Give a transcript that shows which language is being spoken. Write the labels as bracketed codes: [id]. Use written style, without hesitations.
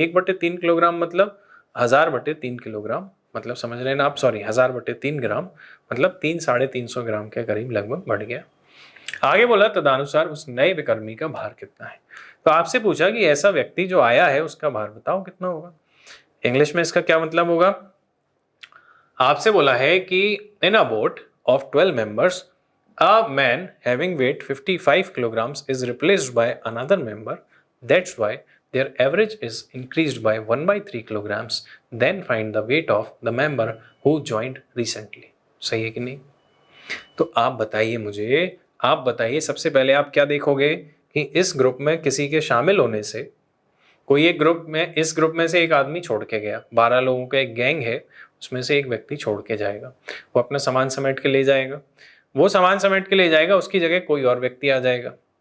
[hi] 1/3 kilogram मतलब 1000/3 kilogram, मतलब समझ रहे हैं ना आप, सॉरी 1000/3 ग्राम मतलब 300-350 ग्राम के करीब लगभग बढ़ गया। आगे बोला तदनुसार उस नए विकर्मी का भार कितना है। तो आपसे पूछा कि ऐसा व्यक्ति जो आया है उसका भार बताओ कितना होगा। इंग्लिश में इसका क्या मतलब होगा? आपसे बोला है कि [en] In a boat of 12 members a man having weight 55 kilograms is replaced by another member, that's why their average is increased by 1/3 kilograms, then find the weight of the member who joined recently। [hi] सही है कि नहीं? तो आप बताइए मुझे, आप बताइए सबसे पहले आप क्या देखोगे कि इस ग्रुप में किसी के शामिल होने से, कोई एक ग्रुप में, इस ग्रुप में से एक आदमी छोड़ के गया, 12 लोगों का एक गैंग है, उसमें से एक व्यक्ति छोड़ के जाएगा, वो अपना सामान समेट के ले जाएगा, वो सामान समेट के ले जाएगा, उसकी जगह कोई और व्यक्ति आ जाएगा।